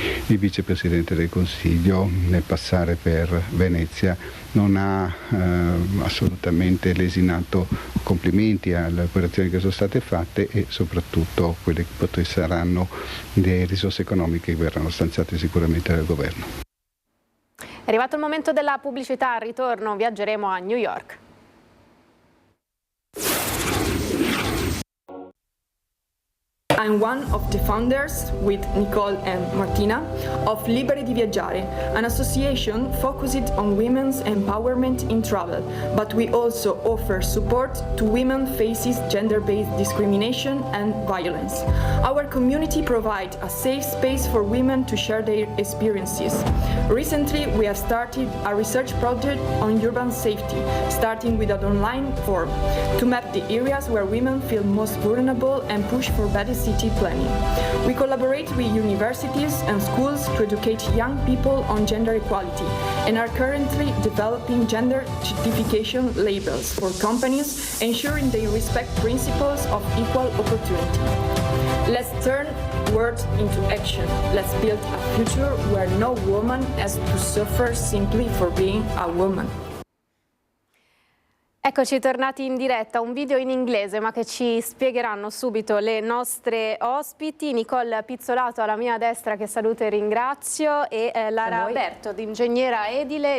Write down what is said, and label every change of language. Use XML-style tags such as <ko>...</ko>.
<it>Il vicepresidente del Consiglio nel passare per Venezia non ha assolutamente lesinato complimenti alle operazioni che sono state fatte e soprattutto quelle che poi saranno le risorse economiche che verranno stanziate sicuramente dal governo. È arrivato il momento della pubblicità, al ritorno viaggeremo a New York.</it> <en>I'm one of the founders, with Nicole and Martina, of Liberi di Viaggiare, an association focused on women's empowerment in travel, but we also offer support to women facing gender-based discrimination and violence. Our community provides a safe space for women to share their experiences. Recently, we have started a research project on urban safety, starting with an online form, to map the areas where women feel most vulnerable and push for better city planning. We collaborate with universities and schools to educate young people on gender equality and are currently developing gender certification labels for companies, ensuring they respect principles of equal opportunity. Let's turn words into action. Let's build a future where no woman has to suffer simply for being a woman.</en> <it>Eccoci tornati in diretta, un video in inglese ma che ci spiegheranno subito le nostre ospiti. Nicole Pizzolato alla mia destra che saluto e ringrazio e Lara Berto, ingegnera edile.</it>